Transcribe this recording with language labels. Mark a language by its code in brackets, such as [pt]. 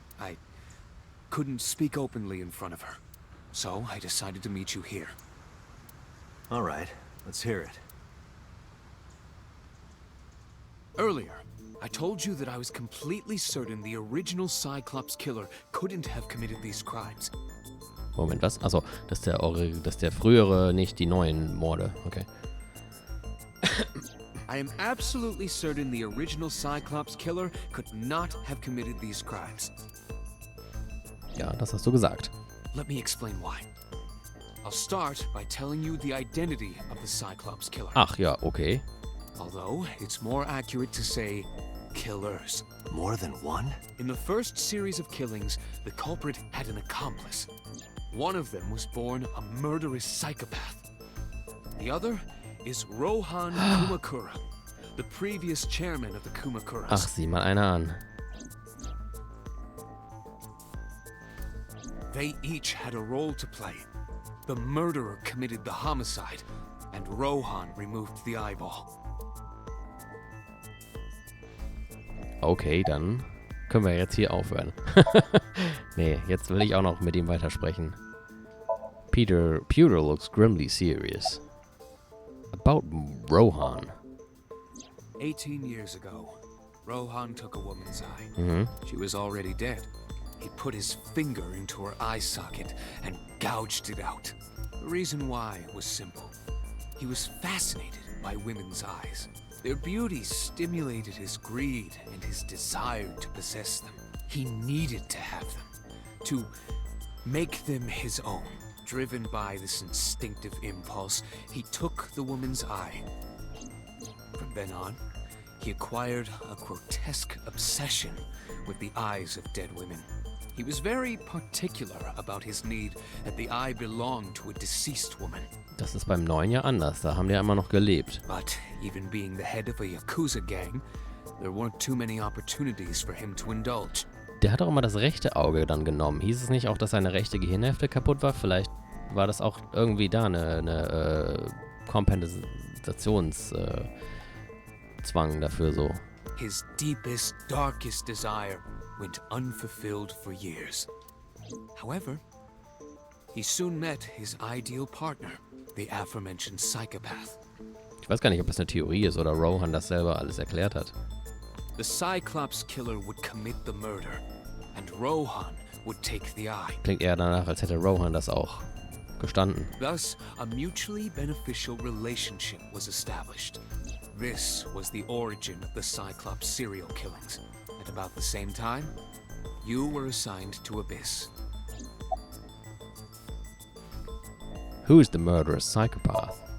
[en] I couldn't speak openly in front of her. So, I decided to meet you here. All right, let's hear it. Earlier, I told you that I was completely certain the original Cyclops killer couldn't have committed these crimes. [de] Moment, was? Achso, dass der frühere, nicht die neuen Morde. Okay. [en] I am absolutely certain the original Cyclops killer could not have committed these crimes. [de] Ja, das hast du gesagt. [en] Let me explain why. I'll start by telling you the identity of the Cyclops killer. [de] Ach ja, okay. [en] Although, it's more accurate to say killers. More than one? In the first series of killings, the culprit had an accomplice. One of them was born a murderous psychopath. The other is Rohan Kumakura, the previous chairman of the Kumakuras. [de] Ach, sieh mal einer an. [en] They each had a role to play. The murderer committed the homicide, and Rohan removed the eyeball. [de] Okay, dann können wir jetzt hier aufhören. Nee, jetzt will ich auch noch mit ihm weitersprechen. [en] Pewter looks grimly serious. About Rohan. 18 years ago, Rohan took a woman's eye. Mhm. She was already dead. He put his finger into her eye socket and gouged it out. The reason why was simple. He was fascinated by women's eyes. Their beauty stimulated his greed and his desire to possess them. He needed to have them, to make them his own. Driven by this instinctive impulse, he took the woman's eye. From then on, he acquired a grotesque obsession with the eyes of dead women. He was very particular about his need that the eye belonged to a deceased woman. [de] Das ist beim Neuen ja anders. Da haben die ja immer noch gelebt. [en] But even being the head of a Yakuza gang, there weren't too many opportunities for him to indulge. [de] Der hat auch immer das rechte Auge dann genommen. Hieß es nicht auch, dass seine rechte Gehirnhälfte kaputt war? Vielleicht war das auch irgendwie da eine Kompensationszwang dafür so. [en] His deepest, darkest desire went unfulfilled for years. However, he soon met his ideal partner, the aforementioned psychopath. [de] Ich weiß gar nicht, ob das eine Theorie ist oder Rohan das selber alles erklärt hat. [en] The Cyclops killer would commit the murder, and Rohan would take the eye. [de] Klingt eher danach, als hätte Rohan das auch gestanden. [en] Thus, a mutually beneficial relationship was established. This was the origin of the Cyclops serial killings. At about the same time, you were assigned to Abyss. Who is the murderous psychopath?